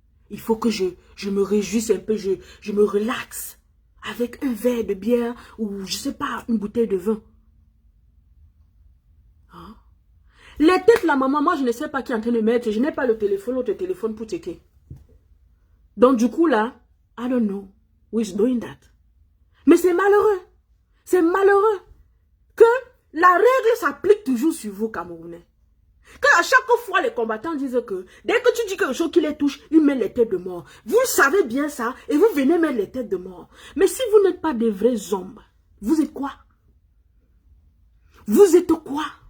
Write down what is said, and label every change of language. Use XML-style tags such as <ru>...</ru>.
<fr>Il faut que je me réjouisse un peu, je me relaxe avec un verre de bière ou je ne sais pas, une bouteille de vin. Hein? Les têtes, la maman, moi je ne sais pas qui est en train de mettre, je n'ai pas le téléphone, l'autre téléphone pour checker. Donc du coup là,</fr> <en>I don't know who is doing that.</en> <fr>Mais c'est malheureux. C'est malheureux que la règle s'applique toujours sur vous, Camerounais. Que à chaque fois les combattants disent que dès que tu dis quelque chose qui les touche, ils mettent les têtes de mort. Vous savez bien ça et vous venez mettre les têtes de mort. Mais si vous n'êtes pas des vrais hommes, vous êtes quoi? Vous êtes quoi?</fr>